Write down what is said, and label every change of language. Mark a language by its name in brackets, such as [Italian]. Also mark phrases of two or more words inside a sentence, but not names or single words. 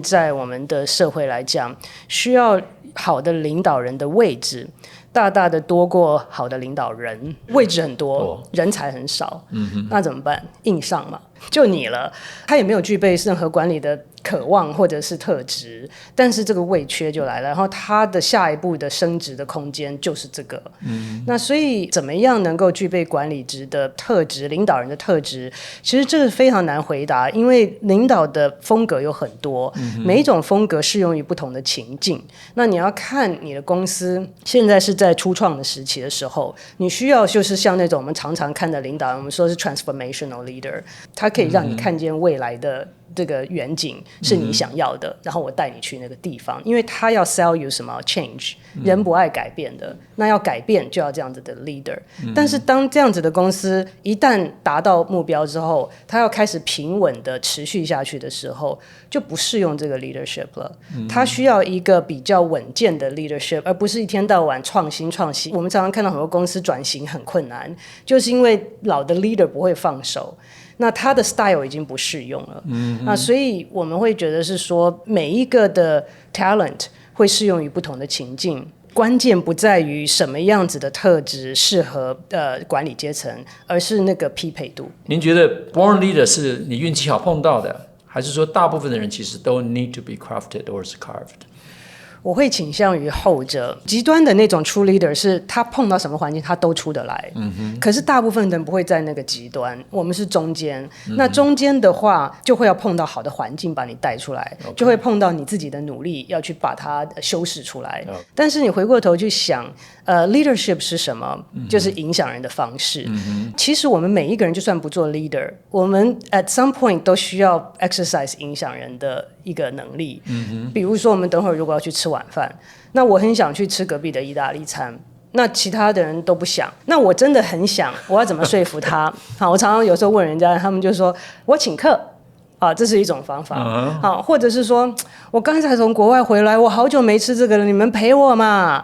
[Chinese] 在我們的社會來講，需要好的領導人的位置大大的多過好的領導人，位置很多，人才很少，那怎麼辦？硬上嘛，就你了。他也沒有具備任何管理的渴望或者是特質，但是這個位缺就來了，然後他的下一步的升職的空間就是這個。那所以怎麼樣能夠具備管理職的特質、領導人的特質，其實這個非常難回答，因為領導的風格有很多，每一種風格適用於不同的情境。那你要看你的公司現在是在初創的時期的時候，你需要就是像那種我們常常看的領導人，我們說是 [English] transformational leader， [Chinese] 他可以讓你看見未来的這個遠景是你想要的，然後我帶你去那個地方，因為他要 [English] sell you [Chinese] 什麼 change， 人不愛改變的，那要改变就要這樣子的 leader。但是當這樣子的公司一旦達到目標之後，他要開始平穩的持續下去的時候，就不適用這個 leadership 了。他需要一個比較穩健的 leadership， 而不是一天到晚創新。我們常常看到很多公司轉型很困難，就是因為老的 leader 不會放手。那他的 style 已經不適用了，那所以我們會覺得是說每一個的 talent 會適用於不同的情境，關鍵不在於什麼樣子的特質適合管理階層，而是那個匹配度。您覺得 [English] born leader [Chinese] 是你運氣好碰到的，還是說大部分的人其實都 [English] need to be crafted or is carved？ [Chinese] 我會傾向於後者，極端的那種 [English] true leader [Chinese] 是他碰到什麼環境他都出得來，可是大部分人不會在那個極端，我們是中間，那中間的話就會要碰到好的環境把你帶出來，就會碰到你自己的努力要去把它修飾出來，但是你回過頭去想leadership 是什麼？就是影響人的方式，其實我們每一個人就算不做 leader， 我們 [English] at some point [Chinese] 都需要 exercise 影響人的一個能力，比如說我們等會兒如果要去吃晚飯，那我很想去吃隔壁的意大利餐，那其他的人都不想，那我真的很想，我要怎麼說服他？好，我常常有時候問人家，他們就說我請客啊，這是一種方法，好，或者是說我剛才從國外回來，我好久沒吃這個了，你們陪我嘛。